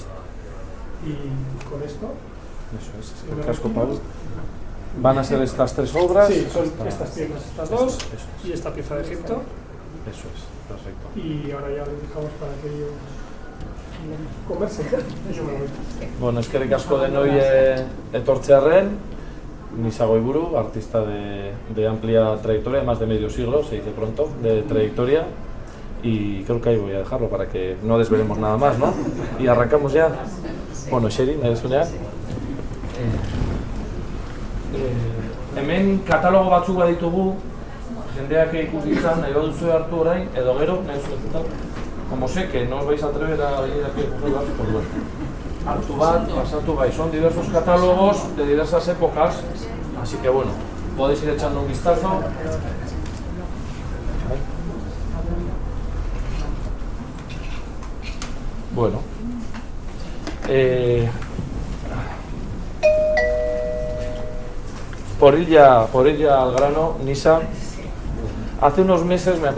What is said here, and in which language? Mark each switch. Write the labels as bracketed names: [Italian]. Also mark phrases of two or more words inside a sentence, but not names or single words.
[Spanish] Y con esto... Eso es, el casco, Pablo. ¿Van a ser estas 3 obras? Sí, son estas piezas, estas 2 y esta pieza de Egipto. Eso es, perfecto. Y ahora ya les dejamos para que ellos conversen. Yo me voy. Bueno, [Basque] eskerrik asko denoi etortzearren, [Spanish] Nisa Goiburu, artista de amplia trayectoria, más de medio siglo, se dice pronto, de trayectoria. Y creo que ahí voy a dejarlo para que no desvelemos nada más, ¿no? Y arrancamos ya. [Basque] Bueno, Xeri, nahi duzunean? Hemen katalogo batzuk baditugu, jendeak ikus ditzan, nahi baduzu hartu orain, edo gero, nahi duzu. [Spanish] Como sé que no os vais a atrever a venir aquí a cogerlas, pues bueno. [Basque] Hartu bat, pasatu bai, [Spanish] son diversos catálogos de diversas épocas, así que bueno, podéis ir echando un vistazo. Bueno, por ir ya al grano, Nisa, hace unos meses me